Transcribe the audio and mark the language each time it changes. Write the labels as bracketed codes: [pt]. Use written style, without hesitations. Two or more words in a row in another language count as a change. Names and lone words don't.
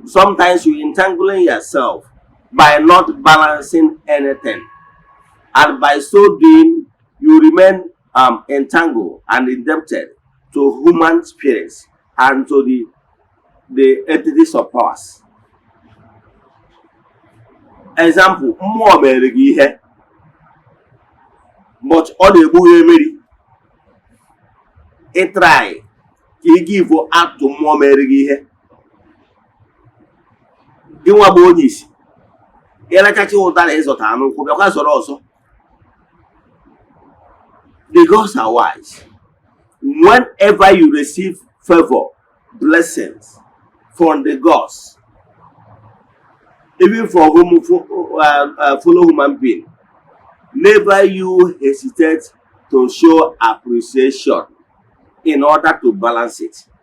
[en] Sometimes you entangling yourself by not balancing anything. And by so doing, you remain entangled and indebted to human spirits and to the entities of powers. Example, [ig] mmụọ mere gị ihe, but ọ na-egbu ha emeri. Ị try ka ị [en] give out to [ig] mmụọ mere gị ihe. Gị nwa bụ onye isi. Ịrachacha ụtara ịzọta anụ nkwụ bịakwa sọrọ ọzọ. [en] The gods are wise. Whenever you receive favor, blessings from the gods, even for fellow human being, never you hesitate to show appreciation in order to balance it.